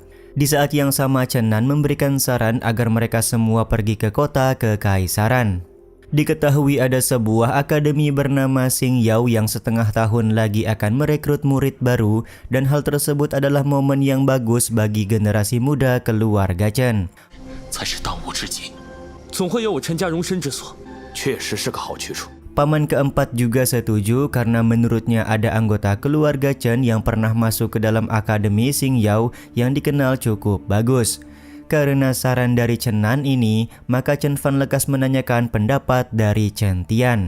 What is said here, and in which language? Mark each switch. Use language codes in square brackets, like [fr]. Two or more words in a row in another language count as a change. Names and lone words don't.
[id] Di saat yang sama, Chen Nan memberikan saran agar mereka semua pergi ke kota kekaisaran. Diketahui ada sebuah akademi bernama Xing Yao yang setengah tahun lagi akan merekrut murid baru dan hal tersebut adalah momen yang bagus bagi generasi muda keluarga Chen. [zh] 才是当务之急，总会有我陈家容身之所，确实是个好去处。 [id] Paman keempat juga setuju karena menurutnya ada anggota keluarga Chen yang pernah masuk ke dalam akademi Xing Yao yang dikenal cukup bagus. Karena saran dari Chen Nan ini, maka Chen Fan lekas menanyakan pendapat dari Chen Tian.